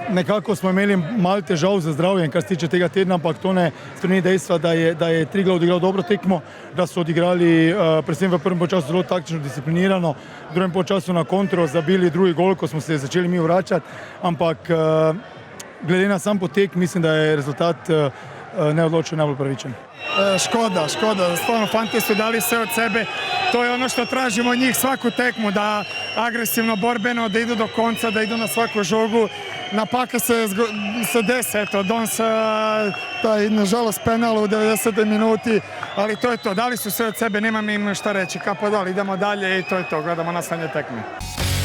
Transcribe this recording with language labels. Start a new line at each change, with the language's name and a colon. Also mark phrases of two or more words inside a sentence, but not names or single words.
Slovenian: nekako smo imeli malo težav z zdravjem, kar se tiče tega tedna, ampak to ne spremeni dejstva, da je Triglav odigral dobro tekmo, da so odigrali predvsem v prvem polčasu zelo taktično disciplinirano, v drugem polčasu na kontro zabili drugi gol, ko smo se začeli mi vračati, ampak glede na sam potek mislim, da je rezultat neodločen najbolj pravičen. Škoda,
Croatian: stvarno fanti su dali sve od sebe, to je ono što tražimo od njih svaku tekmu, da agresivno, borbeno, da idu do konca, da idu na svaku žogu. Napaka se desi, eto, Dons, taj, nažalost, penal u 90. minuti, ali to je to, dali su sve od sebe, nemam im šta reći, kapa dali, idemo dalje i to je to, gledamo nastavljanje tekme.